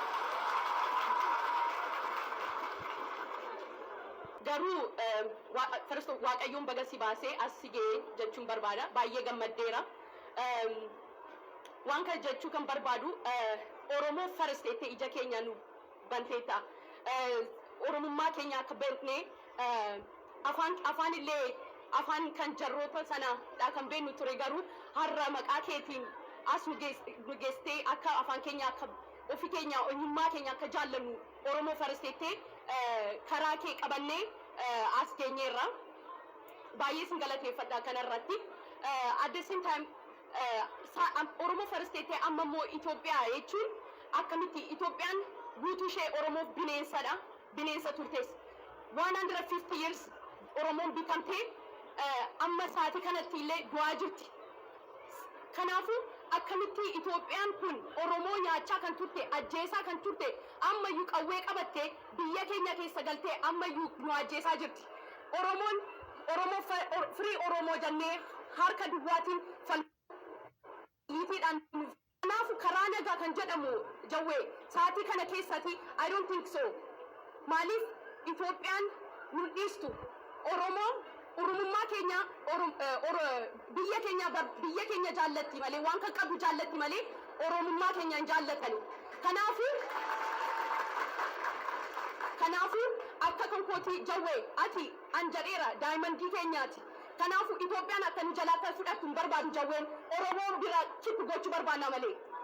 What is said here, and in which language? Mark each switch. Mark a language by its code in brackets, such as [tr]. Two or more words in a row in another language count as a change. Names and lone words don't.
[om] garuu first waaqayyoon baga si baasee as si ga'ee jechuun barbaada baay'ee gammaddeera waan kana jechuu kan barbaadu Oromoo first jettee ija keenya nu banteetta Oromummaa keenya akka beekne afaan illee afaan kan jarroota sanadha kan beeknu ture garuu har'a maqaa keetiin as nu geessitee akka afaan keenya akka ofii keenya eenyummaa keenya akka jaallannu Oromoo first jettee karaa kee qabannee as geenyeerra baay'ee sin galateeffadha kanarratti at [en] the same time [om] Oromoo first jettee amma immoo Itoophiyaa jechuun akkamitti Itoophiyaan guutuu ishee Oromoof bineensadha bineensa turtes 150 years Oromoon bitamtee amma sa'aatii kanatti illee du'aa jirti kanaafuu akkamitti Itoophiyaan kun Oromoo nyaachaa kan turte ajjeesaa kan turte ammayyuu qawwee qabattee biyya keenya keessa galtee ammayyuu nu ajjeesaa jirti Oromoo free Oromoo jennee harka duwwaatiin falmiitiidhaan kanaafuu karaa nagaa kan jedhamu jawwee sa'aatii kana keessatti [en] I don't think so [om] maaliif Itoophiyaan nu dhiistu Oromummaa keenya biyya keenya jaallatti malee waan kan qabdu jaallatti malee Oromummaa keenya hin jaallatani kanaafuu akka kan kooti jawwee ati anjadheera daa'imandii keenyaati kanaafuu Itoophiyaan akka nu jalaa kan fudhattu hin barbaadu jawween Oromoo bira kippi gochuu barbaanna malee